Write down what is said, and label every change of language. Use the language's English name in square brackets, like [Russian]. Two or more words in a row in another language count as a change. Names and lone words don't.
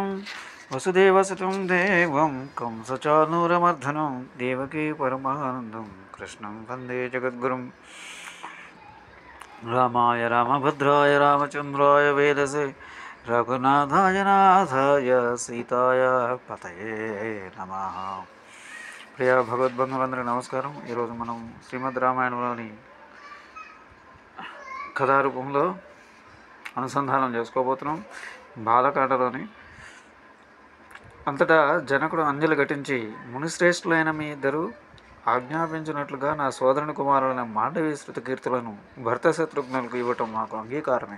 [Sanskrit] वसुदेवसुतं देवं कंसचानूरमर्दनं देवकी परमानन्दं कृष्णं वन्दे जगद्गुरुं। रामाय रामभद्राय रामचन्द्राय वेदसे रघुनाथाय नाथाय सीताय पतये नमः। [Telugu] ప్రియ భగవద్బంధువులందరికీ నమస్కారం. ఈరోజు మనం శ్రీమద్ రామాయణంలోని కథారూపంలో అనుసంధానం చేసుకోబోతున్నాం. బాలకాండలోని అంతటా జనకుడు అంజలి ఘటించి, మునిశ్రేష్ఠులైన మీ ఇద్దరు ఆజ్ఞాపించినట్లుగా నా సోదరుని కుమారులైన మాండవీ శృత కీర్తులను భర్త శత్రుఘ్నులకు ఇవ్వటం మాకు అంగీకారమే.